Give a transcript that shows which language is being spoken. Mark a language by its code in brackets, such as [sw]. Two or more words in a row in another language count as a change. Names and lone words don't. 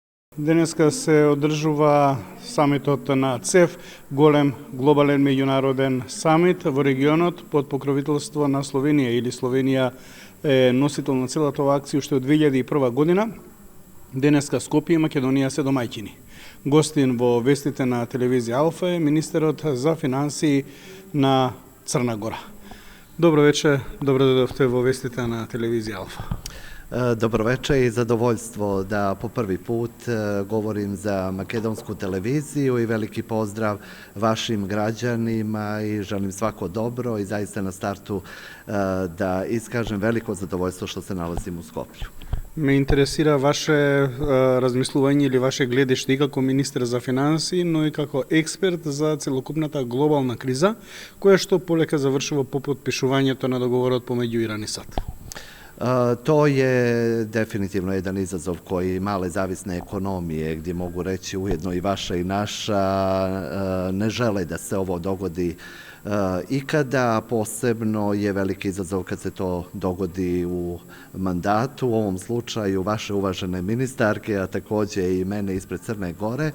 [mk] Денеска се одржува самитот на ЦЕФ, голем глобален меѓународен самит во регионот под покровителство на Словенија или Словенија е носител на целата оваа акција уште од 2001 година. Денеска Скопје и Македонија се домаќини. Гостин во вестите на телевизија Алфа е министерот за финансии на Црна Гора. Добро вечер, добро дојдовте во вестите на телевизија Алфа. [sr] Dobro večer i zadovoljstvo da po prvi put govorim za makedonsku televiziju i veliki pozdrav vašim građanima i želim svako dobro i zaista na startu da iskažem veliko zadovoljstvo što se nalazim u Skoplju. [mk] Ме интересира ваше размислување или ваше гледиште и како министер за финансии, но и како експерт за целокупната глобална криза, која што полека завршува по потпишувањето на договорот помеѓу Иран и САД. [sr] To je definitivno jedan izazov koji male zavisne ekonomije, gdje mogu reći ujedno i vaša i naša, ne žele da se ovo dogodi ikada. Posebno je veliki izazov kad se to dogodi u mandatu, u ovom slučaju vaše uvažene ministarke, a takođe i mene ispred Crne Gore.